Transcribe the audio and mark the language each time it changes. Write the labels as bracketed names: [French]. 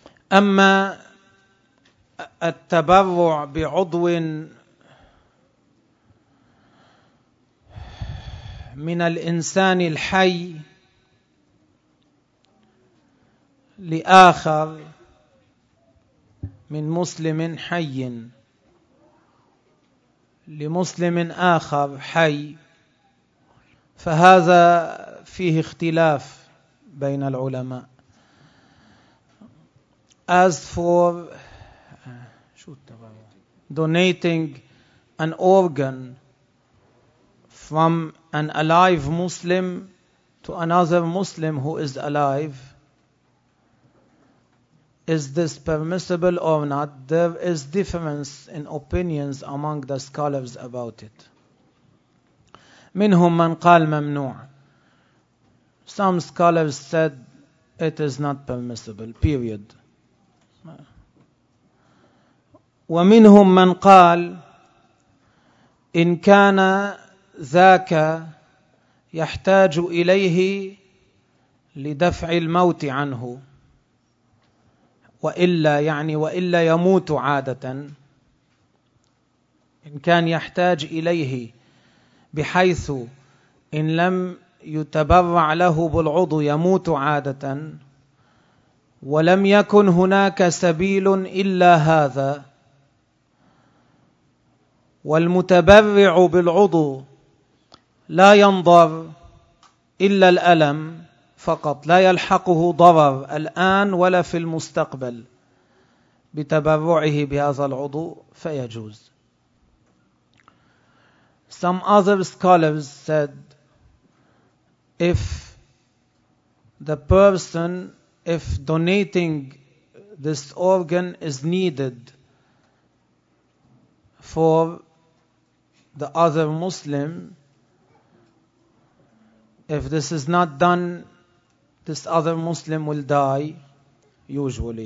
[Arabic] أما التبرع بعضو من الإنسان الحي لآخر من مسلم حي لمسلم آخر حي فهذا فيه اختلاف بين العلماء. [English] As for donating an organ from an alive Muslim to another Muslim who is alive, is this permissible or not? There is difference in opinions among the scholars about it. [Arabic] منهم من قال ممنوع. [English] Some scholars said it is not permissible, period. [Arabic] ومنهم من قال إن كان ذاك يحتاج إليه لدفع الموت عنه وإلا يعني وإلا يموت عادة إن كان يحتاج إليه بحيث إن لم يتبرع له بالعضو يموت عادة ولم يكن هناك سبيل إلا هذا والمتبرع بالعضو لا ينظر إلا الألم فقط لا يلحقه ضرر الآن ولا في المستقبل بتبرعه بهذا العضو فيجوز. [English] Some other scholars said if donating this organ is needed for the other Muslim, if this is not done, this other Muslim will die, usually.